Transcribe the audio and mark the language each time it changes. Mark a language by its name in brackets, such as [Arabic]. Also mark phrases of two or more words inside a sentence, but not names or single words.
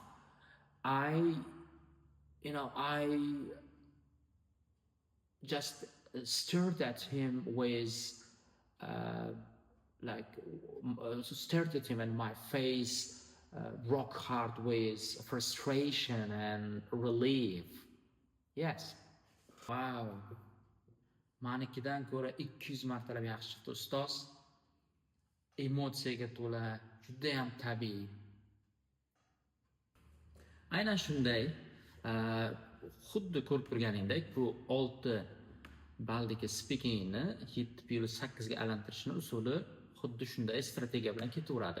[English] I, I just stared at him with, uh, like, stared at him, and my face rock hard with frustration and relief. Yes. Wow. [Uzbek] Manikidan ko'ra 200 martalab yaxshi chiqdi ustoz. Emotsiyaga to'la, juda ham tabiiy. Aynan shunday, xuddi ko'rib turganingdek, bu 6 baldagi speakingni 7+8 ga aylantirishni usuli xuddi shunday strategiya bilan ketaveradi.